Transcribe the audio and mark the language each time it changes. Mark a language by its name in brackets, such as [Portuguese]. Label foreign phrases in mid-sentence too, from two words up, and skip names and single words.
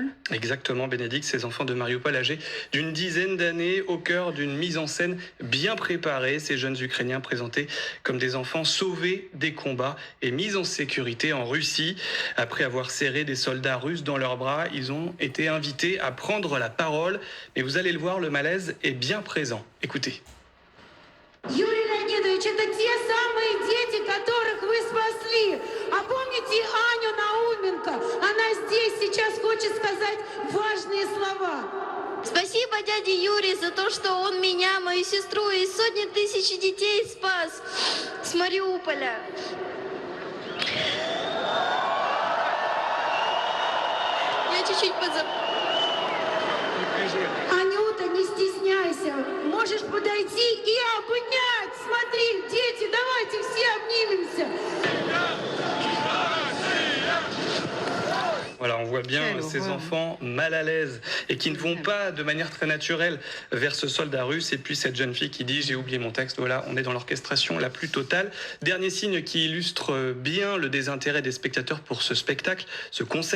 [French] Exactement, Bénédicte, ces enfants de Mariupol âgés d'une dizaine d'années, au cœur d'une mise en scène bien préparée. Ces jeunes Ukrainiens présentés comme des enfants sauvés des combats et mis en sécurité en Russie. Après avoir serré des soldats russes dans leurs bras, ils ont été invités à prendre la parole. Mais vous allez le voir, le malaise est bien présent. Écoutez. [Russian] Юрий Леонидович, это те самые дети, которых вы спасли. А помните Аню Науменко? Она здесь сейчас хочет сказать важные слова. Спасибо дяде Юрию за то, что он меня, мою сестру и сотни тысяч детей спас с Мариуполя. Я чуть-чуть Анюта, не стесняйся. Можешь подойти и обнять. Смотри, дети, давайте все обнимемся. [French] Voilà, on voit bien ces enfants mal à l'aise et qui ne vont pas de manière très naturelle vers ce soldat russe. Et puis cette jeune fille qui dit « j'ai oublié mon texte ». Voilà, on est dans l'orchestration la plus totale. Dernier signe qui illustre bien le désintérêt des spectateurs pour ce spectacle, ce concert.